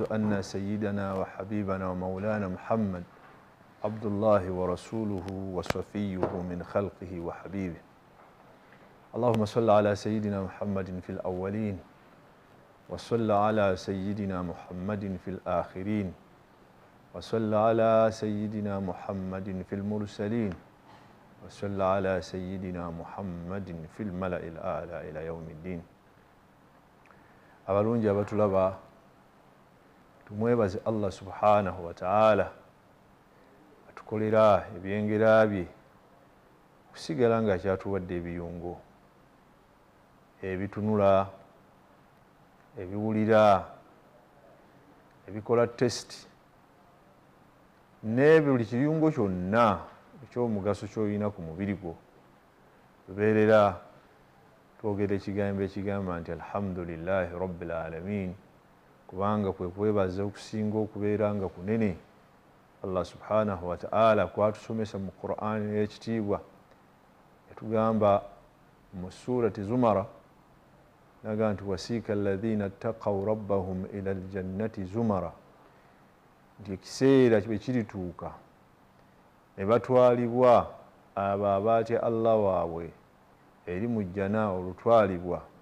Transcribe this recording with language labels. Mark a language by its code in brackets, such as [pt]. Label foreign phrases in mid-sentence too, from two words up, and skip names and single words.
[ar] أن سيدنا وحبيبنا ومولانا محمد عبد الله ورسوله وصفيه من خلقه وحبيبه اللهم صل على سيدنا محمد في الأولين وصل على سيدنا محمد في الآخرين وصل على سيدنا محمد في المرسلين وصل على سيدنا محمد في الملأ الأعلى إلى يوم الدين. [lg] abalungi abatulaba tumwebaze [ar] الله سبحانه وتعالى [lg] atukolera ebyengera bye kusigala nga kyatuwadde ebiyungo ebitunula ebiwulira ebikola test ne buli kiyungo kyonna ekyomugaso ky'olina ku mubiri gwo tubeerera twogera ekigambo ekigamba nti alhamdulillahi [ar] رب العالمين [lg] kubanga kwe kwebaza okusinga okubeera nga kunene [ar] الله سبحانه وتعالى [lg] kwatusomesa mu Qur'an y'ekitiibwa yatugamba mu surati Zumara naga nti [ar] وسيق الذين اتقوا ربهم إلى الجنة زمرا [lg] nti ekiseera bwe kirituuka ne batwalibwa abo abaatya Allah waabwe eri mu jjana olutwalibwa